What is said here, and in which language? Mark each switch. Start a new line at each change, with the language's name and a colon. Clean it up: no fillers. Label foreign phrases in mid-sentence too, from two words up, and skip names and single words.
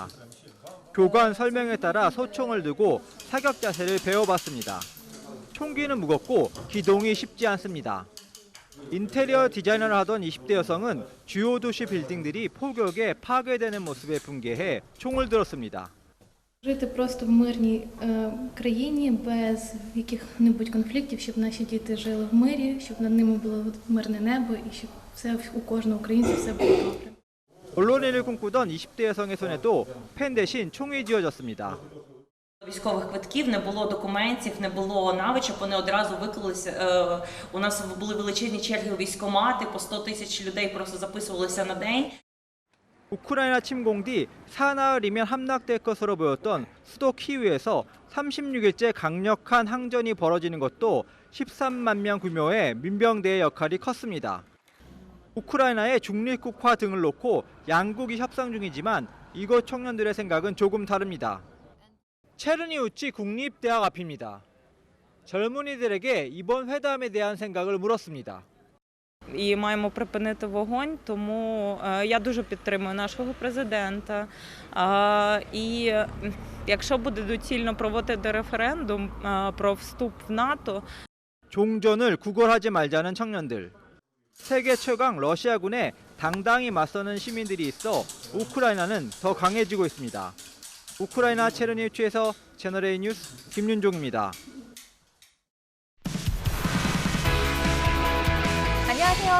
Korean: 교관 설명에 따라 소총을 들고 사격 자세를 배워봤습니다. 총기는 무겁고 기동이 쉽지 않습니다. 인테리어 디자이너를 하던 20대 여성은 주요 도시 빌딩들이 폭격에 파괴되는 모습에 분개해 총을 들었습니다.
Ukrainian: Жити просто в мирній країні без яких-небудь конфліктів, щоб наші діти жили в мирі, щоб над ними було мирне небо і щоб все у кожного українця все було добре.
Korean: 언론인을 꿈꾸던 20대 여성의 손에도 펜 대신 총이 쥐어졌습니다.
Ukrainian: Військових квитків, не було документів, не було навичок, вони одразу виклалися. У нас були величезні черги у військкомати, по 100 тисяч людей просто записувалися на день.
Korean: 우크라이나 침공 뒤 사나흘이면 함락될 것으로 보였던 수도 키이우에서 36일째 강력한 항전이 벌어지는 것도 13만 명 규모의 민병대의 역할이 컸습니다. 우크라이나의 중립국화 등을 놓고 양국이 협상 중이지만 이곳 청년들의 생각은 조금 다릅니다. 체르니우치 국립대학 앞입니다. 젊은이들에게 이번 회담에 대한 생각을 물었습니다.
Ukrainian: І маємо припинити вогонь, тому я дуже підтримую нашого президента. І якщо буде доцільно проводити референдум про вступ в НАТО.
Korean: 종전을 구걸하지 말자는 청년들. 세계 최강 러시아군의 당당히 맞서는 시민들이 있어 우크라이나는 더 강해지고 있습니다. 우크라이나 체르니우치에서 채널A 뉴스 김윤종입니다. 안녕하세요.